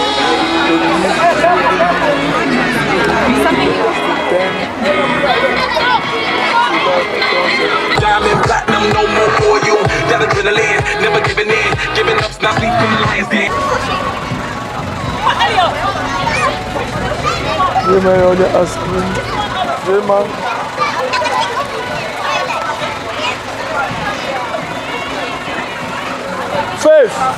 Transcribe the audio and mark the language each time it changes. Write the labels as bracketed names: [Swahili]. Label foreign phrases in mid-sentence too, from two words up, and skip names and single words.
[English] Diamond platinum, no more for you. That adrenaline, never giving in. Giving up's not sleep from the lion's den. [French] Vraiment, il y a des [English] ice cream. [French] Vraiment. [English] Faith.